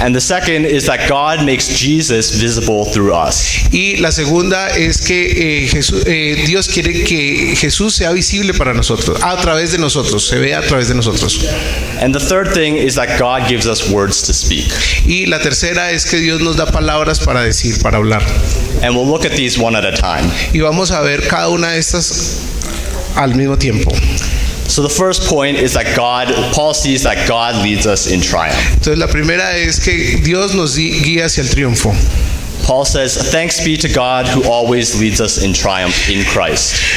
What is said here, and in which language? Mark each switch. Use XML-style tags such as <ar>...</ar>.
<en>And the second is that God makes Jesus visible through us.</en> <es>Y la segunda es que Dios quiere que Jesús sea visible para nosotros, a través de nosotros, se vea a través de nosotros.</es> <en>And the third thing is that God gives us words to speak.</en> <es>Y la tercera es que Dios nos da palabras para decir, para hablar.</es> <en>And we'll look at these one at a time.</en> <es>Y vamos a ver cada una de estas al mismo tiempo.</es> <en>So the first point is that Paul sees that God leads us in triumph.</en> <es>Entonces la primera es que Dios nos guía hacia el triunfo.</es> <en>Paul says, "Thanks be to God who always leads us in triumph in Christ."</en>